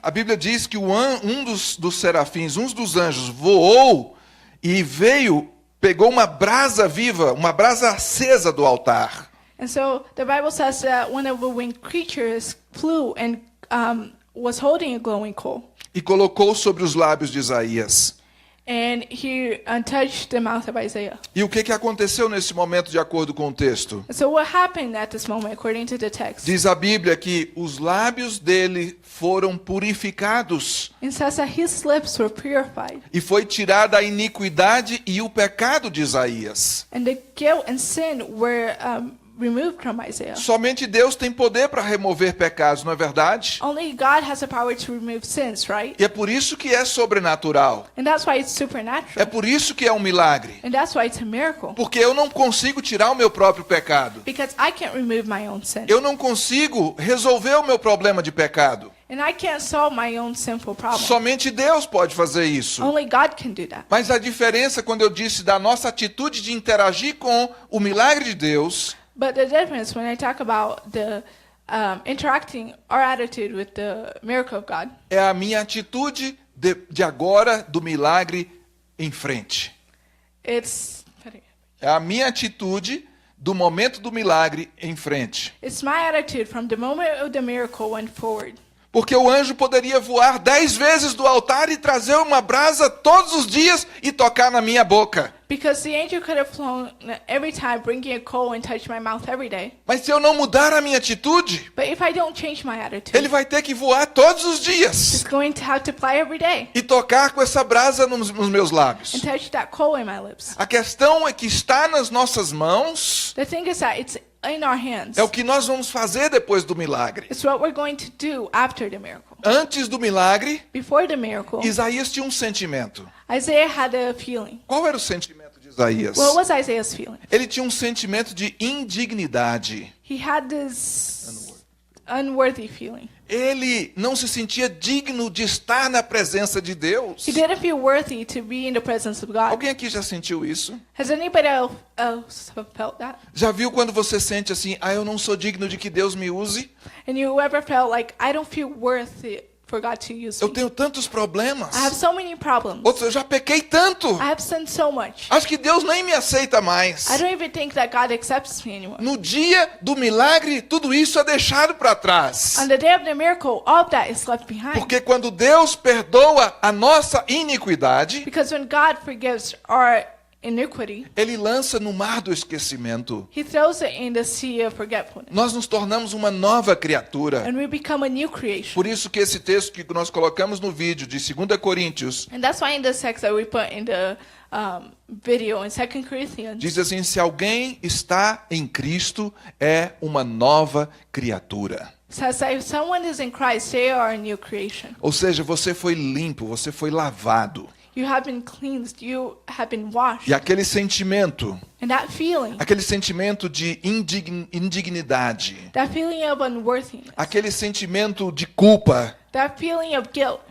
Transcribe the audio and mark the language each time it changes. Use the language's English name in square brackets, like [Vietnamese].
[Portuguese] A Bíblia diz que um dos serafins, um dos anjos, voou e pegou uma brasa viva, uma brasa acesa do altar. [English] And so the Bible says that one of the winged creatures flew and was holding a glowing coal. [Portuguese] E colocou sobre os lábios de Isaías. [English] And he touched the mouth of Isaiah. [Portuguese] E o que aconteceu nesse momento, de acordo com o texto? [English] And so what happened at this moment, according to the text? [Portuguese] Diz a Bíblia que os lábios dele foram purificados [English] It says that his lips were purified. [Portuguese] e foi tirada a iniquidade e o pecado de Isaías. [English] And the guilt and sin were removed from Isaiah. [Portuguese] Somente Deus tem poder para remover pecados, não é verdade? [English] Only God has the power to remove sins, right? [Portuguese] E é por isso que é sobrenatural. [English] And that's why it's [Portuguese] É [English] supernatural. [Portuguese] por isso que é um milagre. [English] And that's why it's a miracle. [Portuguese] Porque eu não consigo tirar o meu próprio pecado. [English] Because I can't remove my own sin. [Portuguese] Eu não consigo resolver o meu problema de pecado. [English] And I can't solve my own sinful problem. [Portuguese] Somente Deus pode fazer isso. [English] Only God can do that. [Portuguese] Mas a diferença, quando eu disse da nossa atitude de interagir com o milagre de Deus, [English] But the difference when I talk about the interacting our attitude with the miracle of God, [Portuguese] é a minha atitude de agora do milagre em frente. [English] it's [Portuguese] É a minha atitude do momento do milagre em frente. [English] my attitude from the moment of the miracle went forward. [Portuguese] Porque o anjo poderia voar 10 vezes do altar e trazer uma brasa todos os dias e tocar na minha boca. [English] Because the angel could have flown every time, bringing a coal and touch my mouth every day. [Portuguese] Mas se eu não mudar a minha atitude, [English] But if I don't change my attitude, [Portuguese] ele vai ter que voar todos os dias [English] it's going to have to fly every day [Portuguese] e tocar com essa brasa nos meus lábios. [English] and touch that coal in my lips. [Portuguese] A questão é que está nas nossas mãos [English] The thing is that it's in our hands. [Portuguese] é o que nós vamos fazer depois do milagre. [English] It's what we're going to do after the miracle. [Portuguese] Antes do milagre, [English] Before the miracle, [Portuguese] Isaías tinha um sentimento. [English] Isaiah had a feeling. [Portuguese] Qual era o sentimento de Isaías? [English] What was Isaiah's feeling? [Portuguese] Ele tinha um sentimento de indignidade. [English] He had this unworthy feeling. [Portuguese] Ele não se sentia digno de estar na presença de Deus. [English] He didn't feel worthy to be in the presence of God. [Portuguese] Alguém aqui já sentiu isso? [English] Has anybody else felt that? [Portuguese] Já viu quando você sente assim, eu não sou digno de que Deus me use? [English] And you ever felt like, I don't feel worthy for God to use [Portuguese] Eu [English] me. [Portuguese] tenho tantos problemas. [English] I have so many problems. [Portuguese] Outros, eu já pequei tanto. [English] I have sinned so much. [Portuguese] Acho que Deus nem me aceita mais. [English] I don't even think that God accepts me anymore. [Portuguese] No dia do milagre, tudo isso é deixado para trás. [English] On the day of the miracle, all of that is left behind. [Portuguese] Porque quando Deus perdoa a nossa iniquidade, [English] Because when God forgives our iniquity, [Portuguese] Ele lança no mar do esquecimento. [English] He throws it in the sea of forgetfulness. [Portuguese] Nós nos tornamos uma nova criatura. [English] And we become a new creation. [Portuguese] Por isso que esse texto que nós colocamos no vídeo de 2 Coríntios [English] And that's why in the text that we put in the video in 2 Corinthians, [Portuguese] diz assim: se alguém está em Cristo, é uma nova criatura. [English] says that if someone is in Christ, they are a new creation. [Portuguese] Ou seja, você foi limpo, você foi lavado. [English] You have been cleansed. You have been washed. [Portuguese] E aquele sentimento, [English] And that feeling [Portuguese] de indignidade, [English] of unworthiness, [Portuguese] aquele sentimento de culpa, [English] that feeling of guilt,